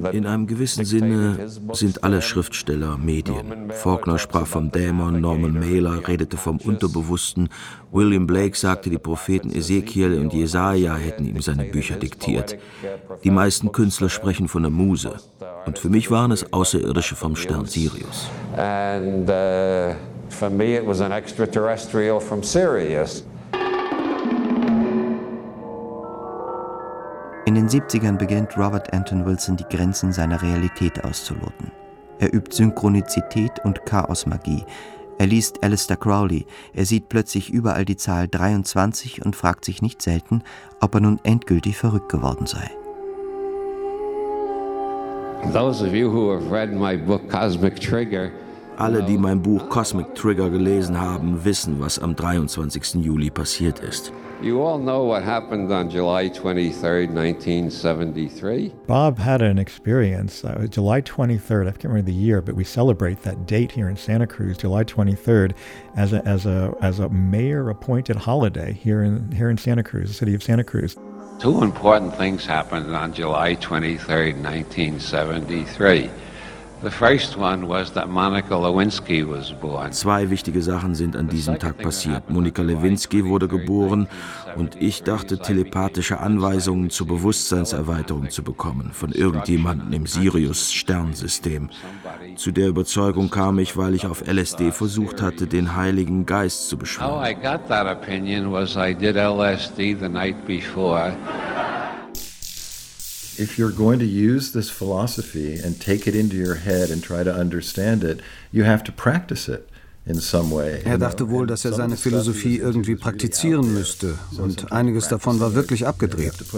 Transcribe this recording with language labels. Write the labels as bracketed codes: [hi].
[de] In einem gewissen Sinne sind alle Schriftsteller Medien. Faulkner sprach vom Dämon, Norman Mailer redete vom Unterbewussten, William Blake sagte, die Propheten Ezekiel und Jesaja hätten ihm seine Bücher diktiert. Die meisten Künstler sprechen von der Muse. Und für mich waren es Außerirdische vom Stern Sirius. [en] And for me it was an extraterrestrial from Sirius. [de] In den 70ern beginnt Robert Anton Wilson, die Grenzen seiner Realität auszuloten. Er übt Synchronizität und Chaosmagie. Er liest Aleister Crowley. Er sieht plötzlich überall die Zahl 23 und fragt sich nicht selten, ob er nun endgültig verrückt geworden sei. [en] Those of you who have read my book Cosmic Trigger. [de] Alle, die mein Buch Cosmic Trigger gelesen haben, wissen, was am 23. Juli passiert ist. [en] You all know what happened on July 23, 1973. Bob had an experience. July 23rd, I can't remember the year, but we celebrate that date here in Santa Cruz, July 23rd, as a mayor appointed holiday here in Santa Cruz, the city of Santa Cruz. Two important things happened on July 23, 1973. [de] Zwei wichtige Sachen sind an diesem Tag passiert. Monika Lewinsky wurde geboren und ich dachte, telepathische Anweisungen zur Bewusstseinserweiterung zu bekommen von irgendjemandem im Sirius-Sternsystem. Zu der Überzeugung kam ich, weil ich auf LSD versucht hatte, den Heiligen Geist zu beschwören. [en] How I got that opinion was I did LSD the night before. If you're going to use this philosophy and take it into your head and try to understand it, you have to practice it in some way. [de] Er dachte wohl, dass er seine Philosophie irgendwie praktizieren müsste, und einiges davon war wirklich abgedreht.